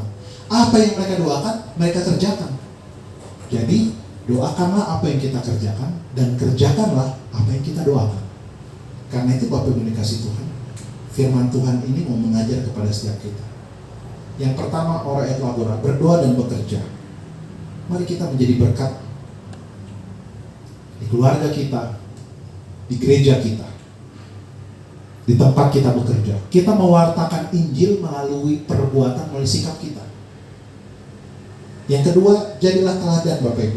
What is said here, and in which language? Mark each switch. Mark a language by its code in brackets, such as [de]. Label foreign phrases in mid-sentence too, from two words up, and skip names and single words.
[id] Apa yang mereka doakan, mereka kerjakan. Jadi, doakanlah apa yang kita kerjakan, dan kerjakanlah apa yang kita doakan. Karena itu Bapak Ibu dikasih Tuhan, firman Tuhan ini mau mengajar kepada setiap kita. Yang pertama, [la] ora et labora, [id] berdoa dan bekerja. Mari kita menjadi berkat di keluarga kita, di gereja kita, di tempat kita bekerja. Kita mewartakan Injil melalui perbuatan, melalui sikap kita. Yang kedua, jadilah teladan Bapak Ibu.